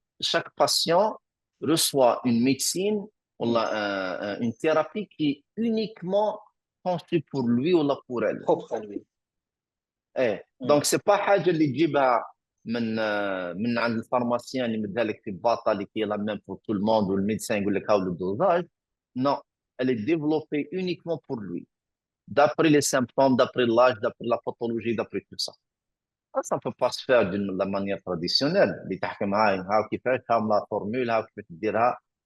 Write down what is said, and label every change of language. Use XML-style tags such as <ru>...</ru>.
<fr>Chaque patient reçoit une médecine ou une thérapie qui est uniquement conçue pour lui ou pour elle. Propre à lui. Donc, c'est pas</fr> <ar>حاجة اللي تجيبها من عند الفارماسيان اللي مدها لك في باطه اللي هي لا ميم</ar> <fr>pour tout le monde ou le médecin</fr> <ar>يقول لك هاو</ar> <fr>le dosage. Non, elle est développée uniquement pour lui, d'après les symptômes, d'après l'âge, d'après la pathologie, d'après tout ça. Ça ne peut pas se faire de la manière traditionnelle.</fr> <ar>اللي تحكي معاي هاو كيفاش هاو لا فورمول هاو كيفاش تديرها.</ar>